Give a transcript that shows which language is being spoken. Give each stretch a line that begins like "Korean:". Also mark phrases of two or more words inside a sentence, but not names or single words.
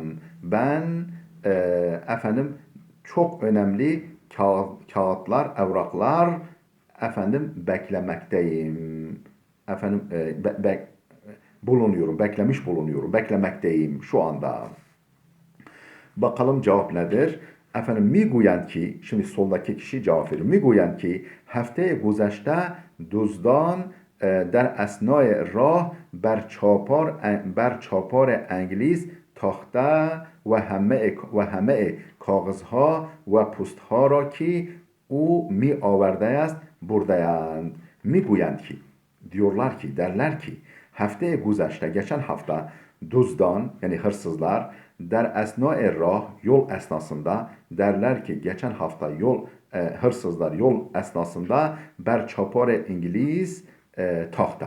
Turkish: Ben efendim çok önemli kağıtlar, evraklar efendim beklemekteyim. Efendim bulunuyorum, beklemiş bulunuyorum, beklemekteyim şu anda. Bakalım cevap nedir? Efendim
Persian: میگویند که,
Turkish: şimdi soldaki kişi cevap veriyor.
Persian: میگویند ki هفته گذشته دزدان در اثنای راه بر چاپار انگلیس تاخته و همه کاغذها و پستها را که او می آورده است برده‌اند. میگویند که,
Turkish: diyorlar ki, derler ki
Persian: هفته گذشته,
Turkish: geçen hafta duzdan yani hırsızlar
Persian: در اثنای راه,
Turkish: yol esnasında derler ki geçen hafta hırsızlar yol esnasında
Persian: بر چاپار انگلیس تاخته.